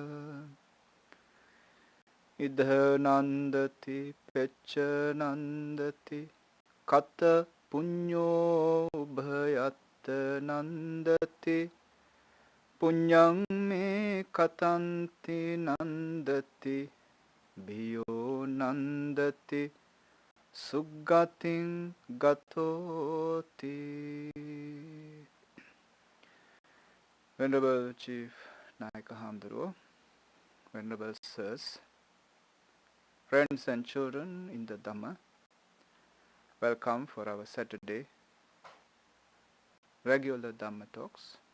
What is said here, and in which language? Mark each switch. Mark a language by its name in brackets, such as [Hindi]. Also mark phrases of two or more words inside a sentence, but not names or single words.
[Pali] Idha nandati pecha nandati kata punyo bhayatta nandati punyang me katanti nandati bhiyo nandati suggating gatoti. [English] Venerable Chief Nayaka Hamdaro, Venerable Sirs, friends and children in the Dhamma, welcome for our Saturday regular Dhamma talks.